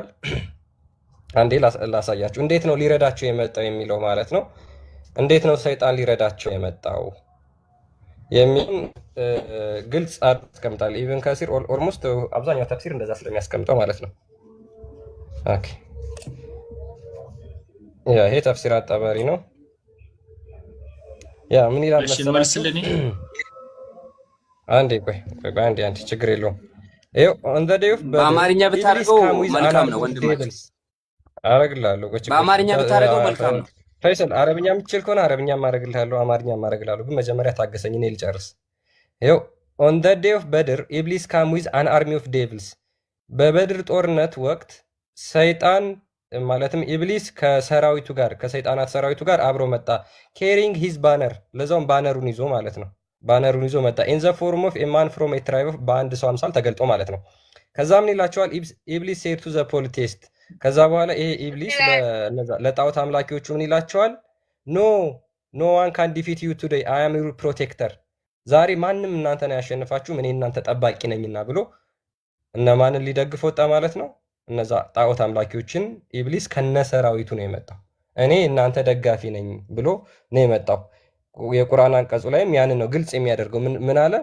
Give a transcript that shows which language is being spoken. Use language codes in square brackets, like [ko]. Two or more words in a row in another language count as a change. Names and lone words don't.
[am] አንዴ ላሳያችሁ። እንዴት ነው ሊረዳቸው የመጣው የሚለው ማለት ነው። እንዴት ነው ሰይጣን ሊረዳቸው የመጣው የሚሉን ግልጽ አስቀምጣል። ኢብን ከሲር ኦልሞስት አብዛኛው ተፍሲር እንደዛ ስለሚያስቀምጠው ማለት ነው። ኦኬ ያ ይሄ ተፍሲር አጠበሪ ነው። ያ ምን ይላል መሰላችሁ? አንዴ ቆይ አንዴ ችግር የለውም። ይኸው [en] on the day of [am] በአማርኛ ብታደርገው መልካም ነው ወንድማችን። አረግልሃለሁ። በአማርኛ ብታደርገው መልካም ነው። ፈይሰል አረብኛ የምትችል ከሆነ አረብኛ ማረግልሃለሁ፣ አማርኛ ማረግልሃለሁ። ግን መጀመሪያ ታገሰኝ፣ እኔ ልጨርስ። ይኸው [en] on the day of [am] በድር ኢብሊስ [en] come with an army of devils። [am] በበድር ጦርነት ወቅት ሰይጣን ማለትም ኢብሊስ ከሰራዊቱ ጋር ከሰይጣናት ሰራዊቱ ጋር አብሮ መጣ። [en] carrying his banner [am] ለዛውም ባነሩን ይዞ ማለት ነው። ባነሩን ይዞ መጣ። [en] in the form of a man from a tribe of [am] በአንድ ሰው አምሳል ተገልጦ ማለት ነው። ከዛ ምን ይላቸዋል? ኢብሊስ [en] said to the polytheist [am] ከዛ በኋላ ይሄ ኢብሊስ ለጣዖት አምላኪዎቹ ምን ይላቸዋል? [en] No one can defeat you today I am your protector። [am] ዛሬ ማንም እናንተን አያሸንፋችሁም፣ እኔ እናንተ ጠባቂ ነኝና ብሎ እነማንን ሊደግፍ ወጣ ማለት ነው? እነዛ ጣዖት አምላኪዎችን ኢብሊስ ከነሰራዊቱ ነው የመጣው። እኔ እናንተ ደጋፊ ነኝ ብሎ ነው የመጣው። የቁርአን አንቀጹ ላይም ያንን ነው ግልጽ የሚያደርገው። ምን አለ?